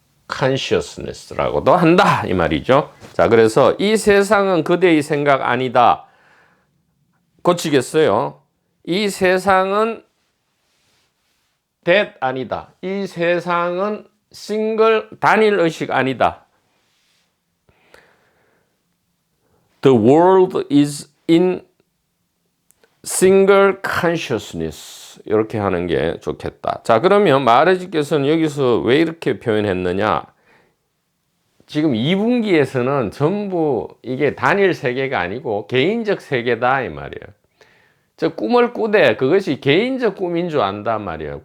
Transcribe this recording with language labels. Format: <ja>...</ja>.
<ko>consciousness라고도 한다 이 말이죠. 자, 그래서 이 세상은 그대의 생각 아니다. 고치겠어요. 이 세상은 that 아니다. 이 세상은 싱글 단일 의식 아니다.</ko> <en>The world is in single consciousness.</en> <ko>이렇게 하는 게 좋겠다. 자, 그러면 마하라지께서는 여기서 왜 이렇게 표현했느냐? 지금 2분기에서는 전부 이게 단일 세계가 아니고 개인적 세계다 이 말이에요. 저 꿈을 꾸되 그것이 개인적 꿈인 줄 안단 말이에요.</ko>